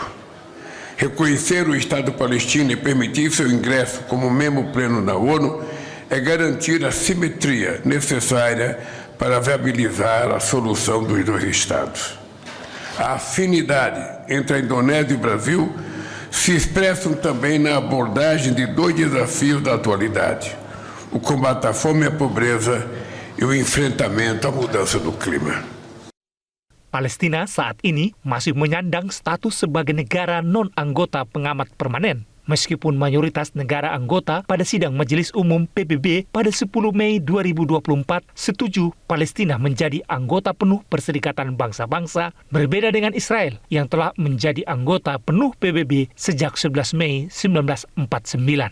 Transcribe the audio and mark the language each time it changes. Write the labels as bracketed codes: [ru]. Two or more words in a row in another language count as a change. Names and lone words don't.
[pt] Reconhecer o Estado palestino e permitir seu ingresso como membro pleno na ONU é garantir a simetria necessária para viabilizar a solução dos dois Estados. A afinidade entre a Indonésia e o Brasil se expressam também na abordagem de dois desafios da atualidade: o combate à fome e à pobreza e o enfrentamento à mudança do clima. [id] Palestina saat ini masih menyandang status sebagai negara non-anggota pengamat permanen. Meskipun mayoritas negara anggota pada sidang Majelis Umum PBB pada 10 Mei 2024 setuju Palestina menjadi anggota penuh Perserikatan Bangsa-Bangsa, berbeda dengan Israel yang telah menjadi anggota penuh PBB sejak 11 Mei 1949.